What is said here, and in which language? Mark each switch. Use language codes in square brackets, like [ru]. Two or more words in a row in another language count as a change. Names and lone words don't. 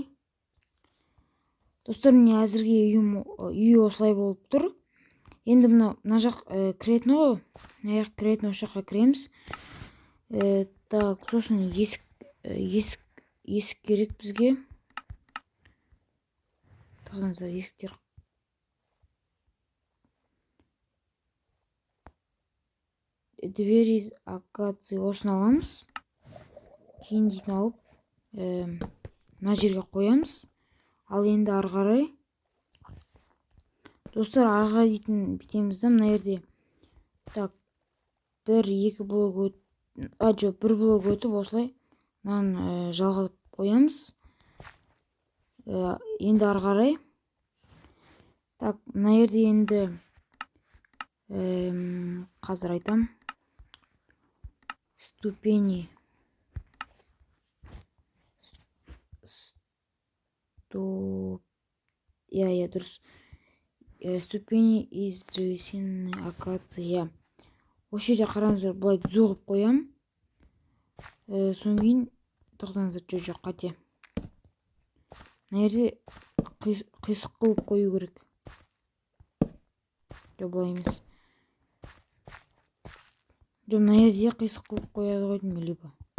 [kk] Достар, міне әзірге үй осылай болып тұр. Енді мына жақ кіретін ғой. Мына жақ кіретін, осы жаққа кіреміз. Так, сосын есік керек бізге. Тоқтаңыздар, есіктер. [ru] Дверь из акации, [kk] осыны аламыз. Кейін дейтін алып, мына жерге қоямыз. Ал енді ары қарай. Достар, ары қарай дейтін бітеміз да, мына жерде. Так, 1-2 блок өтіп, 1 блок өтіп, осылай мынаны жалғап қоямыз. Енді ары қарай. Так, мына жерде енді қазір айтам. Ступени. Дұрыс. [ru] Ступени из древесины акации. [kk] Осы жерде қараңыздар, былай түзу қылып қоям. Соң кейін тоқтаңыздар, жоқ қате. Мына жерде қисық қылып қою керек. Жоқ, былай емес. Жоқ, мына жерде қисық қылып қояды ғой деймін, либо.